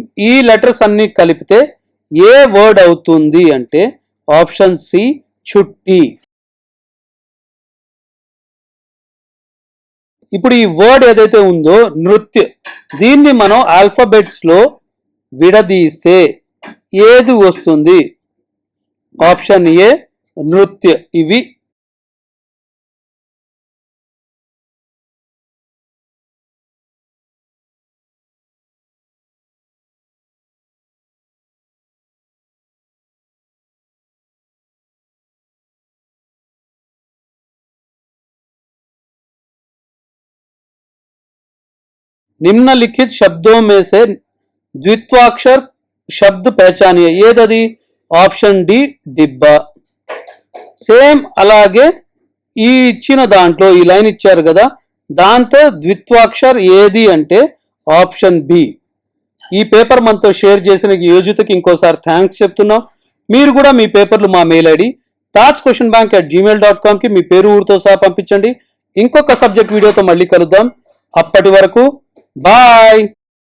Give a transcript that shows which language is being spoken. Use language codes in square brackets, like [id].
[te] ఈ లెటర్స్ అన్ని కలిపితే ఏ వర్డ్ అవుతుంది అంటే ఆప్షన్ సి చుట్టి. ఇప్పుడు ఈ వర్డ్ ఏదైతే ఉందో నృత్య, దీన్ని మనం ఆల్ఫాబెట్స్ లో విడదీస్తే ఏది వస్తుంది? ఆప్షన్ ఏ నృత్య. [hi] ఇవి निम्नलिखित शब्दों में से द्वित्वाक्षर शब्द पहचानिए. [te] ఏదది? Option D డిబ్బా. సేమ్ అలాగే ఈ ఇచ్చిన దాంట్లో ఈ లైన్ ఇచ్చారు కదా, దాంతో ద్విత్వాక్షర్ ఏది అంటే ఆప్షన్ బి. ఈ పేపర్ మనతో షేర్ చేసిన యోజితకి ఇంకోసారి థ్యాంక్స్ చెప్తున్నాం. మీరు కూడా మీ పేపర్లు మా మెయిల్ ఐడి tajquestionbank@gmail.com కి మీ పేరు, ఊరితో సహా పంపించండి. ఇంకొక సబ్జెక్ట్ వీడియోతో మళ్ళీ కలుద్దాం. అప్పటి వరకు బాయ్.